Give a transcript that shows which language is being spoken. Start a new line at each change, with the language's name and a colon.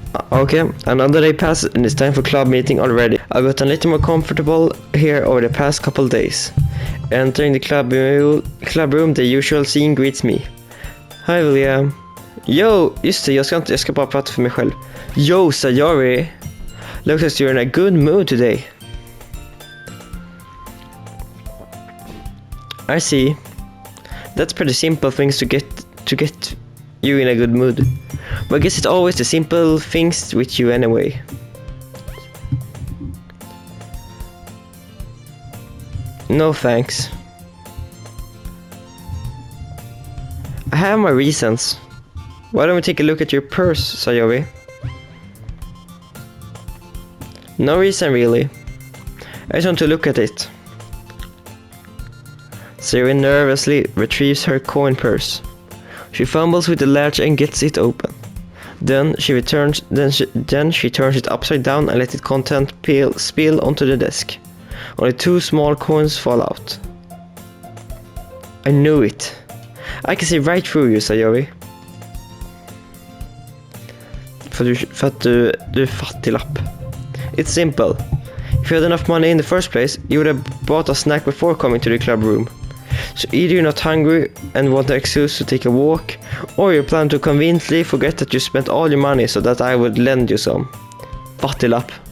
English: Okay, another day passed and it's time for club meeting already. I've gotten a little more comfortable here over the past couple days. Entering the club room, the usual scene greets me. Hi William.
Swedish: Yo, just det, jag ska bara prata för mig själv.
English: Yo, Sayori. Looks like you're in a good mood today. I see. That's pretty simple things to get you in a good mood. But I guess it's always the simple things with you anyway. No thanks. I have my reasons. Why don't we take a look at your purse, Sayori? No reason really. I just want to look at it. Sayori nervously retrieves her coin purse. She fumbles with the latch and gets it open. Then she turns it upside down and lets its content spill onto the desk. Only 2 small coins fall out. I knew it. I can see right through you, Sayori.
Swedish: För att du är fattiglapp.
English: It's simple. If you had enough money in the first place, you would have bought a snack before coming to the club room. So either you're not hungry and want an excuse to take a walk, or you plan to conveniently forget that you spent all your money so that I would lend you some. Fattiglapp.